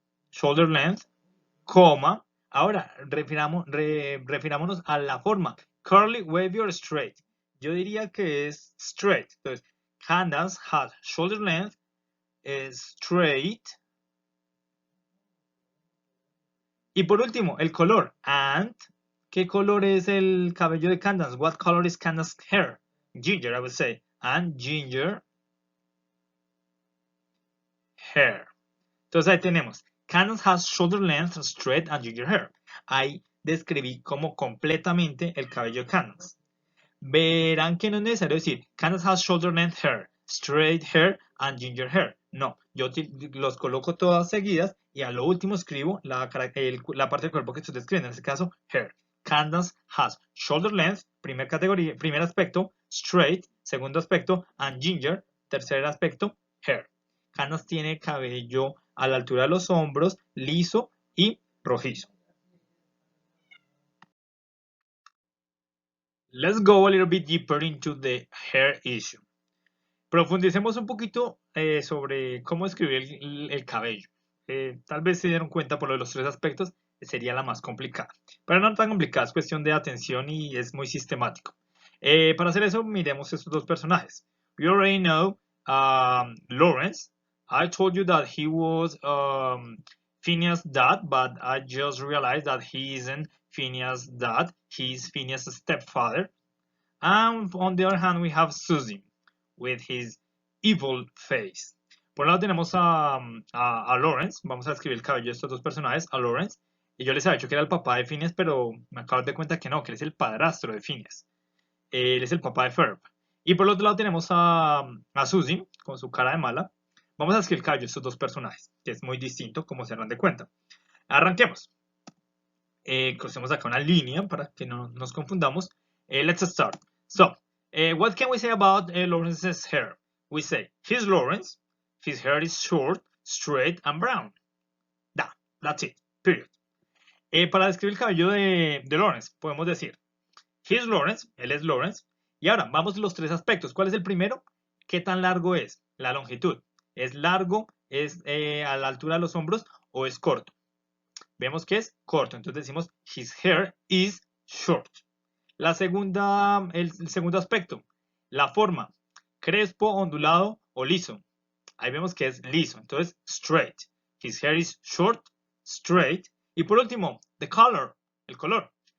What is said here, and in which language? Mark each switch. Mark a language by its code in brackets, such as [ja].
[es] Shoulder length, coma. Ahora, refirámonos a la forma. [en] Curly, wavy or straight. [es] Yo diría que es [en] straight. [es] Entonces, [en] Candace has shoulder length, straight. [es] Y por último, el color. And, ¿qué color es el cabello de Candace? [en] What color is Candace's hair? Ginger, I would say. And ginger hair. [es] Entonces ahí tenemos. [en] Candace has shoulder length, straight, and ginger hair. Ahí [es] describí como completamente el cabello de Candace. Verán que no es necesario decir [en] Candace has shoulder length hair, straight hair and ginger hair. [es] No, yo los coloco todas seguidas y a lo último escribo la parte del cuerpo que estoy describiendo, en este caso hair. [en] Candace has shoulder length, [es] primer aspecto, [en] straight, [es] segundo aspecto, [en] and ginger, [es] tercer aspecto, [en] hair. [es] Candace tiene cabello a la altura de los hombros, liso y rojizo. [en] Let's go a little bit deeper into the hair issue. [es] Profundicemos un poquito sobre cómo escribir el cabello. Tal vez se dieron cuenta por lo de los tres aspectos, sería la más complicada. Pero no tan complicada, es cuestión de atención y es muy sistemático. Para hacer eso, miremos estos dos personajes. [en] We already know Lawrence. I told you that he was Phineas' dad, but I just realized that he isn't Phineas' dad. He's Phineas' stepfather. And on the other hand, we have Susie with his evil face. [es] Por un lado tenemos a Lawrence. Vamos a escribir el cabello de estos dos personajes, a Lawrence. Y yo les había dicho que era el papá de Phineas, pero me acabo de dar cuenta que no, que él es el padrastro de Phineas. Él es el papá de Ferb. Y por el otro lado tenemos a Susie, con su cara de mala. Vamos a escribir el cabello de estos dos personajes, que es muy distinto, como se dan de cuenta. Arranquemos. Crucemos acá una línea para que no nos confundamos. [en] Let's start. So, what can we say about Lawrence's hair? We say, he's Lawrence, his hair is short, straight, and brown. That's it, period. [es] Para describir el cabello de Lawrence, podemos decir, [en] he's Lawrence, [es] él es Lawrence. Y ahora, vamos a los tres aspectos. ¿Cuál es el primero? ¿Qué tan largo es? La longitud. ¿Es largo? ¿Es a la altura de los hombros? ¿O es corto? Vemos que es corto, entonces decimos, [en] his hair is short. [es] El segundo aspecto, la forma, crespo, ondulado o liso. Ahí vemos que es liso, entonces straight. [en] His hair is short, straight. [es] Y por último, the color, el color.